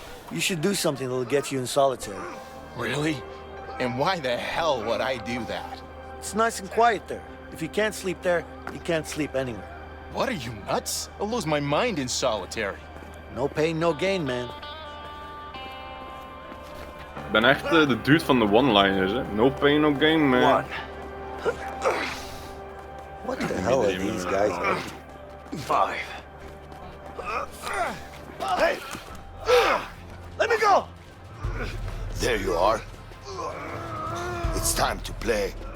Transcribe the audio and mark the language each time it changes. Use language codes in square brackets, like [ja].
[en] You should do something that'll get you in solitary. Really? And why the hell would I do that? It's nice and quiet there. If you can't sleep there, you can't sleep anywhere. What are you, nuts? I'll lose my mind in solitary. No pain, no gain, man. [nl] Ik ben echt de dude van de one-liners, hè. [en] No pain, no gain, man. What the hell are these guys up to? 5. Hey! Let me go! There you are. It's time to play.